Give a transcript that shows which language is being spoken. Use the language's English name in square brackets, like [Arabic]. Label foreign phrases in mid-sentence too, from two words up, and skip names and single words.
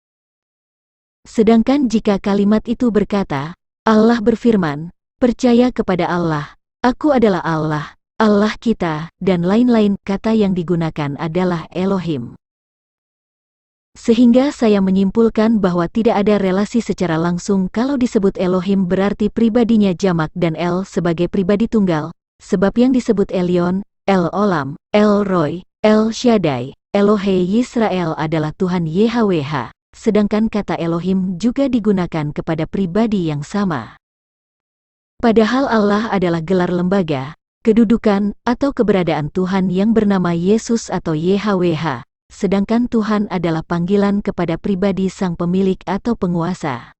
[Indonesian] Sedangkan jika kalimat itu berkata, Allah berfirman, percaya kepada Allah, aku adalah Allah, Allah kita, dan lain-lain, kata yang digunakan adalah Elohim. Sehingga saya menyimpulkan bahwa tidak ada relasi secara langsung kalau disebut Elohim berarti pribadinya jamak dan El sebagai pribadi tunggal, sebab yang disebut Elyon, El Olam, El Roy, El Shaddai, Elohe Yisrael adalah Tuhan YHWH, sedangkan kata Elohim juga digunakan kepada pribadi yang sama. Padahal Allah adalah gelar lembaga, kedudukan, atau keberadaan Tuhan yang bernama Yesus atau YHWH, sedangkan Tuhan adalah panggilan kepada pribadi sang pemilik atau penguasa.